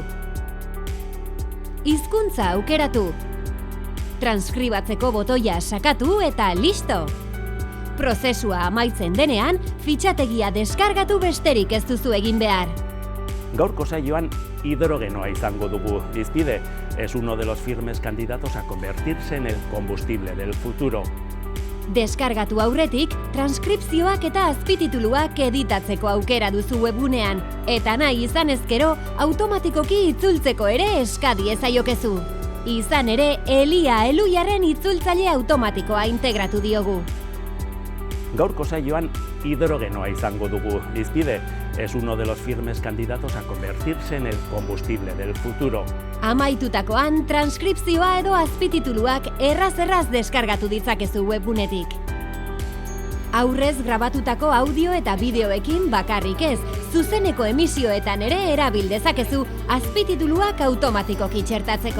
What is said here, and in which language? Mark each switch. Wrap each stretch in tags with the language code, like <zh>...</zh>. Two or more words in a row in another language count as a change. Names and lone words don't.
<eu>Hizkuntza aukeratu. Transkribatzeko botoia sakatu eta listo! Prozesua amaitzen denean, fitxategia deskargatu besterik ez duzu egin behar. Gaurko saioan hidrogenoa izango dugu hizpide.</eu> <es>Es uno de los firmes candidatos a convertirse en el combustible del futuro.</es> <eu>Deskargatu aurretik, transkripzioak eta azpitituluak editatzeko aukera duzu webgunean, eta nahi izan ezkero, automatikoki itzultzeko ere eskadi ezaiokezu. Izan ere, Elia Eluiaren itzultzaile automatikoa integratu diogu. Gaurko saioan hidrogenoa izango dugu hizpide.</eu> <es>Es uno de los firmes candidatos a convertirse en el combustible del futuro.</es> <eu>Amaitutakoan, transkripzioa edo azpitituluak erraz deskargatu ditzakezu webgunetik. Aurrez grabatutako audio eta bideoekin bakarrik ez, zuzeneko emisioetan ere erabil dezakezu azpitituluak automatikoki txertatzeko.</eu>